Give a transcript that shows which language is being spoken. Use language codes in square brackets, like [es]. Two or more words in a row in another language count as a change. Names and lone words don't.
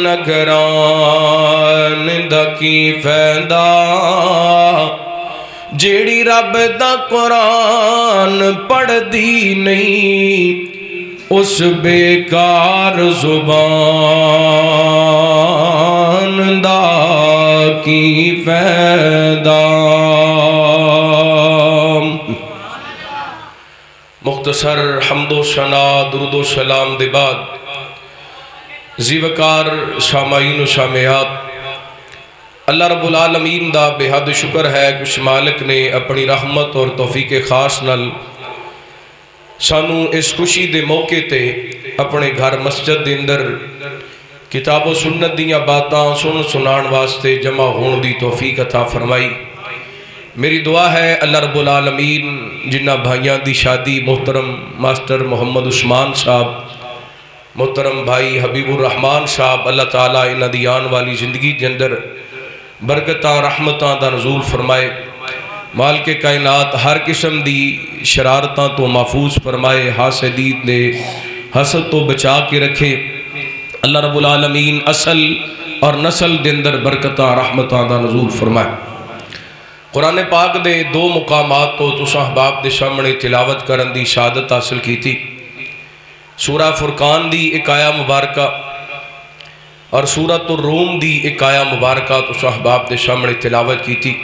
[pa] نگران دا کی فائدہ جیڑی رب دا قرآن پڑھ دی نہیں اس بیکار زبان دا کی فائدہ مختصر حمد و ثنا درود و سلام دے بعد زیوکار سامعین و سامعات اللہ رب العالمین دا بے حد شکر ہے کہ اس مالک نے اپنی رحمت اور توفیق خاص نال سانو اس خوشی دے موقع تے اپنے گھر مسجد دے اندر کتاب و سنت دیاں باتاں سنان واسطے جمع ہون دی توفیق عطا فرمائی میری دعا ہے اللہ رب العالمین جنہ بھائیاں دی شادی محترم ماسٹر محمد عثمان صاحب محترم بھائی حبیب الرحمان صاحب اللہ تعالیٰ انہ دی آن والی زندگی جندر برکتاں رحمتاں دا نزول فرمائے مالک کائنات ہر قسم دی شرارتاں تو محفوظ فرمائے حاسدین دے حسد تو بچا کے رکھے اللہ رب العالمین اصل اور نسل دے اندر برکتاں رحمتاں دا نزول فرمائے قرآن پاک دے دو مقامات تو تساں احباب دے سامنے تلاوت کرن دی شہادت حاصل کی تھی۔ سورہ فرقان دی ایک آیا مبارکہ اور سورۃ الروم دی ایک آیا مبارکہ تساں احباب دے سامنے تلاوت کی تھی۔